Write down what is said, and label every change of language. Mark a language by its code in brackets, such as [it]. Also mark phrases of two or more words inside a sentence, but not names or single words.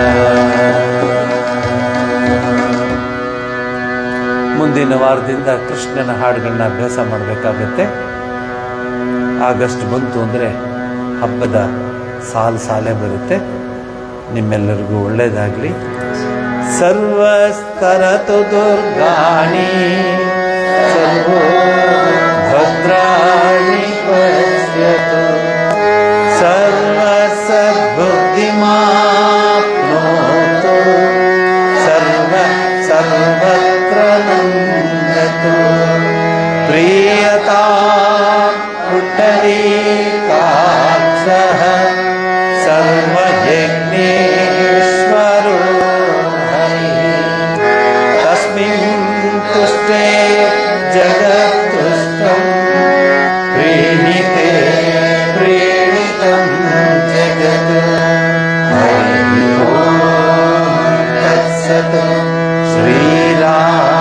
[kn] ಮುಂದಿನ ವಾರದಿಂದ ಕೃಷ್ಣನ ಹಾಡುಗಳನ್ನ ಅಭ್ಯಾಸ ಮಾಡಬೇಕಾಗತ್ತೆ. ಆಗಸ್ಟ್ ಬಂತು ಅಂದರೆ ಹಬ್ಬದ ಸಾಲೆ ಬರುತ್ತೆ. ನಿಮ್ಮೆಲ್ಲರಿಗೂ ಒಳ್ಳೆಯದಾಗಲಿ. [sa] ಸರ್ವಸ್ತರತು ದುರ್ಗಾಣಿ ಸರ್ವೋ ಭದ್ರಾಣಿ ಪಶ್ಯತು ಸರ್ವಸದ್ಬುದ್ಧಿಮಾಪ್ನೋತು ಸರ್ವತ್ರ ನಂದತು ಪ್ರಿಯತಾ ಪುಂಡರೀಕಾಕ್ಷಃ ಸರ್ವಯಜ್ಞೇಶ್ವರೋ ತಸ್ಮಿನ್ ತುಷ್ಟೇ ಜಗತ್ತುಷ್ಟಂ ಪ್ರೀಣಿತೆ ಪ್ರೇಣಿತಂ ಜಗತ್. ಹರಿ ಓಂ ತತ್ಸತ್. ಶ್ರೀರಾಮ